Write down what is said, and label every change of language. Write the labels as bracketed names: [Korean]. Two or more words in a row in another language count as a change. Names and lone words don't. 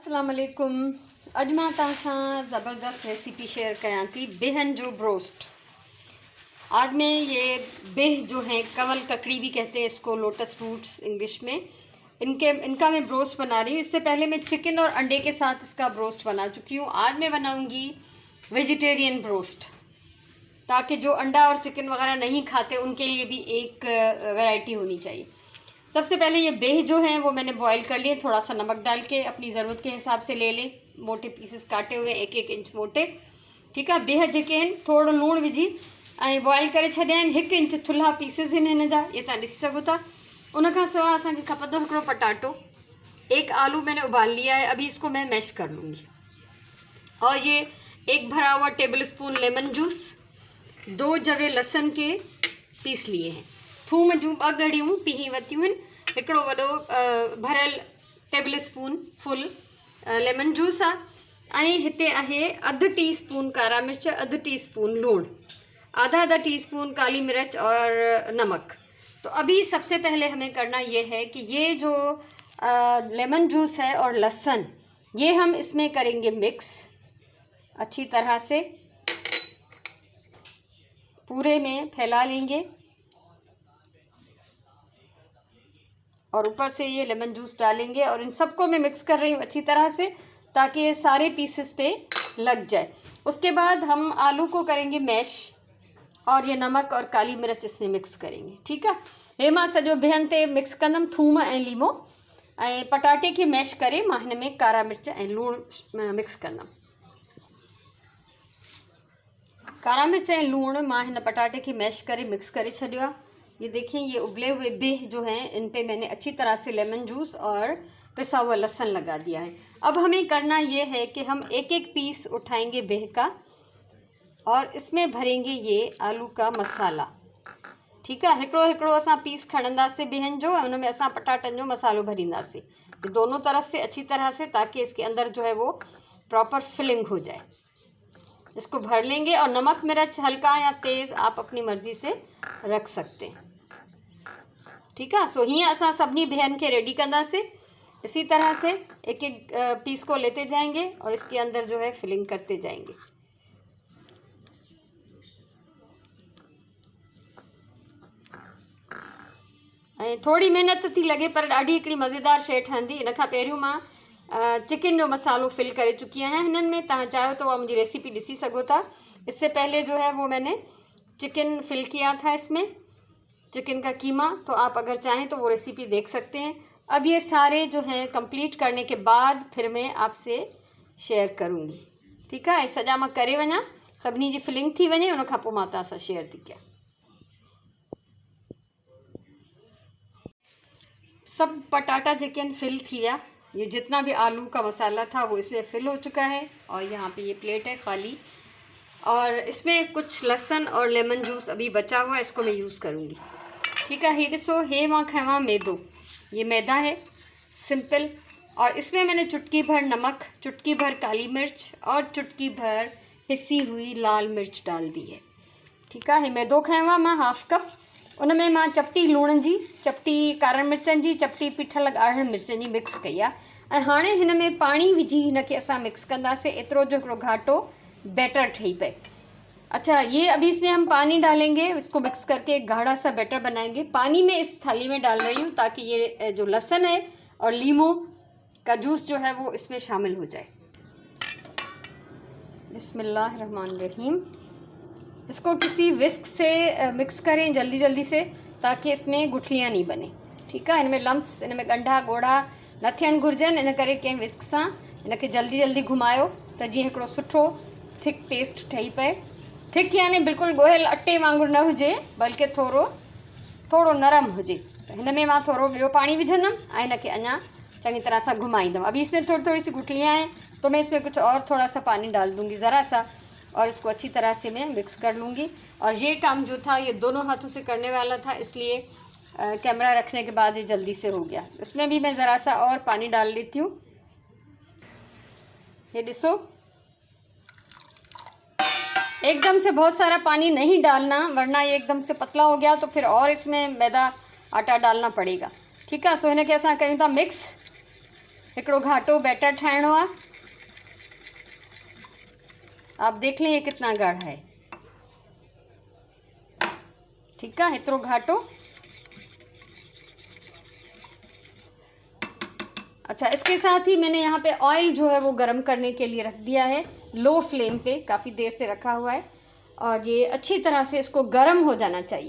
[Arabic] अस्सलाम वालेकुम। [Sindhi] अॼु मां तव्हां सां ज़बरदस्त रेसिपी शेयर कयां थी बेहन जो ब्रोस्ट। [Hindi] आज मैं ये बेह जो है कवल ककड़ी भी कहते हैं इसको, [English] lotus fruits [Hindi] इंग्लिश में, इनका मैं ब्रोस्ट बना रही हूँ। इससे पहले मैं चिकन और अंडे के साथ इसका ब्रोस्ट बना चुकी हूँ। आज मैं बनाऊँगी वेजिटेरियन ब्रोस्ट, ताकि जो अंडा और चिकन वगैरह नहीं खाते उनके लिए भी एक वैरायटी होनी चाहिए। सबसे पहले ये बेह जो है वो मैंने बॉईल कर लिए, थोड़ा सा नमक डाल के अपनी ज़रूरत के हिसाब से ले लें। मोटे पीसेस काटे हुए 1-1 इंच मोटे, [Sindhi] ठीकु आहे। बेह जेके आहिनि थोरो लूणु विझी ऐं बॉईल करे छॾिया आहिनि। 1 इंच थुल्हा पीसेस आहिनि हिन जा, ये तव्हां ॾिसी सघो था। उनखां सवाइ असांखे खपंदो हिकिड़ो पटाटो, [Hindi] 1 आलू मैंने उबाल लिया है, अभी इसको मैं मैश कर लूँगी। और ये 1 भरा हुआ [English] table spoon lemon juice, [Hindi] 2 जवे लहसुन के पीस लिए हैं, [Sindhi] थूम जूं 2 ॻड़ियूं पीही वरितियूं आहिनि, हिकिड़ो वॾो भरियल [English] table spoon full lemon juice [Sindhi] आहे, ऐं हिते आहे अधु [English] tea spoon [Sindhi] कारा मिर्च, अधु [English] tea spoon [Sindhi] लूणु, [Hindi] आधा [English] tea spoon [Hindi] काली मिर्च और नमक। तो अभी सबसे पहले हमें करना ये है कि ये जो [English] lemon juice [Hindi] है और लहसुन, ये हम इसमें करेंगे मिक्स अच्छी तरह से, पूरे में फैला लेंगे। और ऊपर से ये [English] lemon juice [Hindi] डालेंगे और इन सबको मैं मिक्स कर रही हूँ अच्छी तरह से, ताकि ये सारे पीसेस पे लग जाए। उसके बाद हम आलू को करेंगे मैश और ये नमक और काली मिर्च इसमें मिक्स करेंगे, [Sindhi] ठीकु आहे। हे मां सॼो बिहनि ते मिक्स कंदमि, थूम ऐं लीमो, ऐं पटाटे खे मैश करे मां हिन में कारा मिर्च ऐं लूणु मिक्स कंदमि। कारा मिर्च ऐं लूणु मां हिन पटाटे खे मैश करे मिक्स करे छॾियो आहे। [Hindi] ये देखें, ये उबले हुए बेह जो हैं इन पे मैंने अच्छी तरह से [English] lemon juice [Hindi] और पिसा हुआ लहसुन लगा दिया है। अब हमें करना ये है कि हम 1-1 पीस उठाएंगे बेह का और इसमें भरेंगे ये आलू का मसाला, [Sindhi] ठीकु आहे। हिकिड़ो असां पीस खणंदासीं बेहन जो, उन में असां पटाटनि जो मसालो भरींदासीं [Hindi] दोनों तरफ से अच्छी तरह से, ताकि इसके अंदर जो है वो [English] proper filling [Hindi] हो जाए। इसको भर लेंगे और नमक मिर्च हल्का या तेज़ आप अपनी मर्ज़ी से रख सकते हैं, [Sindhi] ठीकु आहे। सो हीअं असां सभिनी बेहन खे रेडी कंदासीं। [Hindi] इसी तरह से 1-1 पीस को लेते जाएंगे और इसके अंदर जो है फिलिंग करते जाएंगे। [Sindhi] ऐं थोड़ी मेहनत थी लगे पर ॾाढी हिकिड़ी मज़ेदार शइ ठहंदी। इन खां पहिरियों मां चिकन जो मसालो फिल करे चुकी आहियां हिननि में, तव्हां चाहियो तो मुंहिंजी रेसिपी ॾिसी सघो था। [Hindi] इससे पहले जो है वो मैंने चिकन फिल किया था इसमें, चिकन का कीमा, तो आप अगर चाहें तो वो रेसिपी देख सकते हैं। अब ये सारे जो हैं कंप्लीट करने के बाद फिर मैं आपसे शेयर करूँगी, [Sindhi] ठीकु आहे। सॼा मां करे वञा, सभिनी जी फिलिंग थी वञे, उन खां पोइ मां तव्हां सां शेयर थी कयां। सब पटाटा चिकन फिल थी गया, [Hindi] ये जितना भी आलू का मसाला था वो इसमें फिल हो चुका है। और यहाँ पे ये प्लेट है खाली, और इसमें कुछ लहसुन और [English] lemon juice [Hindi] अभी बचा हुआ है, इसको मैं यूज़ करूँगी, [Sindhi] ठीकु आहे। हे ॾिसो, हे मां खवां मैदो, [Hindi] ये मैदा है सिंपल, और इसमें मैंने चुटकी भर नमक, चुटकी भर काली मिर्च और चुटकी भर पिसी हुई लाल मिर्च डाल दी है, [Sindhi] ठीकु आहे। मैदो खवां मां 1/2 कप, उन में मां चपटी लूण जी, चपटी कारा मिर्चनि जी, चपटी पीठल ॻाढ़नि मिर्चनि जी मिक्स कई आहे। ऐं हाणे हिन में पाणी विझी हिनखे असां मिक्स कंदासीं, एतिरो जो हिकिड़ो घाटो बैटर ठही पए। [Hindi] अच्छा, ये अभी इसमें हम पानी डालेंगे, इसको मिक्स करके एक गाढ़ा सा बैटर बनाएंगे। पानी में इस थाली में डाल रही हूँ ताकि ये जो लहसुन है और लीमू का जूस जो है वो इसमें शामिल हो जाए। [Arabic] बिस्मिल्लाहिर्रहमानिर्रहीम। [Hindi] इसको किसी विस्क से मिक्स करें जल्दी से, ताकि इसमें गुठलियाँ नहीं बने, [Sindhi] ठीकु आहे। इनमें लम्स, इनमें ॻंढा ॻोढ़ा न थियणु घुरिजनि, इन करे कंहिं विस्क सां इनखे जल्दी घुमायो त जीअं हिकिड़ो सुठो [English] thick paste [Sindhi] ठही पए। थिक यानी बिल्कुलु ॻोहियल अटे वांगुरु न हुजे, बल्कि थोरो नरम हुजे। त हिन में मां थोरो ॿियो पाणी विझंदमि ऐं हिनखे अञा चङी तरह सां घुमाईंदमि। [Hindi] अभी इसमें थोड़ी सी गुठलियाँ हैं, तो मैं इसमें कुछ और थोड़ा सा पानी डाल दूँगी ज़रा सा, और इसको अच्छी तरह से मैं मिक्स कर लूँगी। और ये काम जो था ये दोनों हाथों से करने वाला था, इसलिए कैमरा रखने के बाद ये जल्दी से हो गया। इसमें भी मैं ज़रा सा और पानी डाल लेती हूँ। ये ॾिसो, एकदम से बहुत सारा पानी नहीं डालना, वरना ये एकदम से पतला हो गया तो फिर और इसमें मैदा आटा डालना पड़ेगा, [Sindhi] ठीकु आहे। सो हिनखे असां कयूं था मिक्स। हिकिड़ो घाटो बैटर ठाहिणो आहे। [Hindi] आप देख लें ये कितना गाढ़ा है। ठीक है, इतना घाटो। अच्छा, इसके साथ ही मैंने यहाँ पे ऑयल जो है वो गर्म करने के लिए रख दिया है, लो फ्लेम पे काफ़ी देर से रखा हुआ है, और ये अच्छी तरह से इसको गर्म हो जाना चाहिए।